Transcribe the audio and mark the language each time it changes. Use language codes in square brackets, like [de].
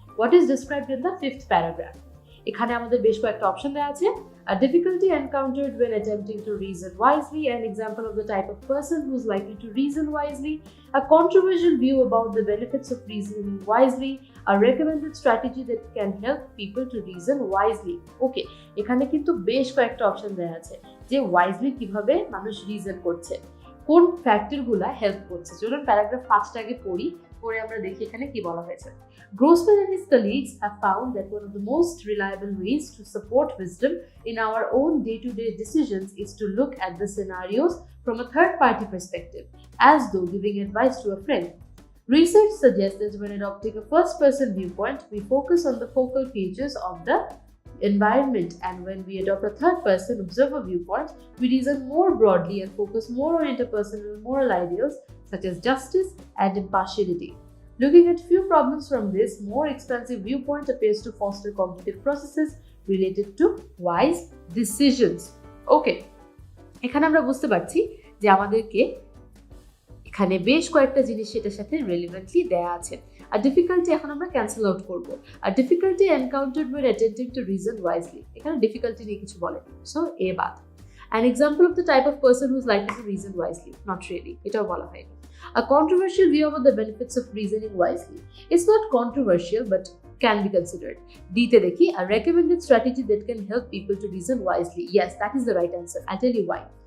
[en] What is described in the fifth paragraph? [bn] এখানে আমাদের বেশ কয়েকটা অপশন দেওয়া আছে। [en] A difficulty encountered when attempting to reason wisely, an example of the type of person who is likely to reason wisely, a controversial view about the benefits of reasoning wisely, a recommended strategy that can help people to reason wisely. [bn] ওকে, এখানে কিন্তু বেশ কয়েকটা option দেওয়া আছে যে wisely কিভাবে মানুষ reason করছে, কোন ফ্যাক্টরগুলো হেল্প করছে। চলুন প্যারাগ্রাফ 5টা আগে পড়ি, পরে আমরা দেখি এখানে কি বলা হয়েছে। [en] Grossman and his colleagues have found that one of the most reliable ways to support wisdom in our own day-to-day decisions is to look at the scenarios from a third-party perspective, as though giving advice to a friend. Research suggests that when adopting a first-person viewpoint, we focus on the focal features of the environment, and when we adopt a third-person observer viewpoint, we reason more broadly and focus more on interpersonal moral ideals such as justice and impartiality. Looking at few problems from this more expansive viewpoint appears to foster cognitive processes related to wise decisions. [bn] Okay, এখানে আমরা বুঝতে পারছি যে আমাদেরকে এখানে বেশ কয়েকটা জিনিস এটার সাথে রেলিভেন্টলি দেয়া আছে। আর ডিফিকাল্টি এখন আমরা ক্যান্সেল আউট করব। আর difficulty encountered [en] when attempting to reason wisely, [bn] এখানে ডিফিকাল্টি নিয়ে কিছু বলে, সো এ বাদ। [en] An example of the type of person who is likely to reason wisely, not really, [bn] এটাও বলা হয়নি। [en] A controversial view about the benefits of reasoning wisely. It's not controversial but can be considered. [bn] D-te dekhi, [en] a recommended strategy that can help people to reason wisely. Yes, that is the right answer. I'll tell you why.